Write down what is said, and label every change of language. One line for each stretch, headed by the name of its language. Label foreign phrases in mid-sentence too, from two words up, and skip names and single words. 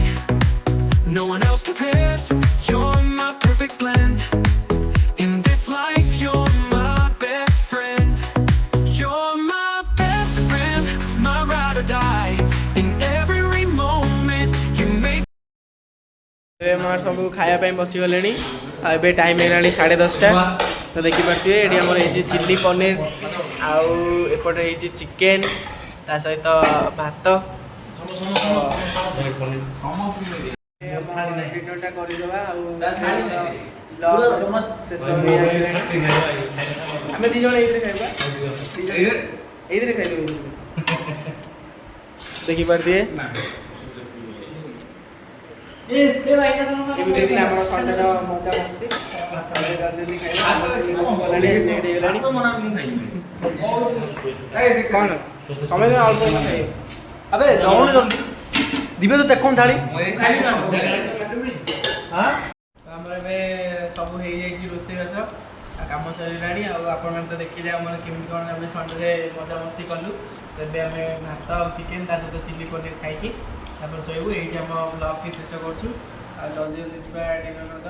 English: No one else compares, you're my perfect blend. In this life, you're my best friend. You're my best friend, my ride or die. In every moment, you make
Odia: আমার ସବୁ ଖାଇବା ପାଇଁ ବସିଗଲେଣି ଆଉ ଏବେ ଟାଇମ୍ ହେଇଗଲାଣି 10:30 ତ ଦେଖିପାରୁଥିବେ ଏଠି ଆମର ହେଇଛି ଚିଲି ପନିର ଆଉ ଏପଟେ ହେଇଛି ଚିକେନ୍ ତା ସହିତ ଭାତ ଡିନରଟା କରିଦେବା ଆଉ ଆମେ ଦୁଇ ଜଣ ଏଇଥିରେ ଖାଇବା ଏଇଥିରେ ଖାଇଦେବୁ ଦେଖିପାରୁଥିବେ ଏମିତି ଆମର ସଣ୍ଡେର ମଜା ମସ୍ତି କ'ଣ ସମୟ ଅଳ୍ପ
Hindi: अबे दौड़ जल्दी दिबे तो देखो थाली
Odia: ଆମର ଏବେ ସବୁ ହେଇଯାଇଛି ରୋଷେଇବାସ କାମ ସରିଲାଣି ଆଉ ଆପଣମାନେ ତ ଦେଖିଲେ ଆମର କେମିତି କ'ଣ ଆମେ ସଣ୍ଡେରେ ମଜାମସ୍ତି କଲୁ। ଏବେ ଆମେ ଭାତ ଆଉ ଚିକେନ୍ ତା ସହିତ ଚିଲି ପନିର ଖାଇକି ତାପରେ ଶୋଇବୁ। ଏଇଠି ଆମ ବ୍ଲଗ୍ଟି ଶେଷ କରୁଛୁ ଆଉ ଜଲ୍ଦି ଜଲ୍ଦି ଯିବା ଡିନର କରିଦେବା।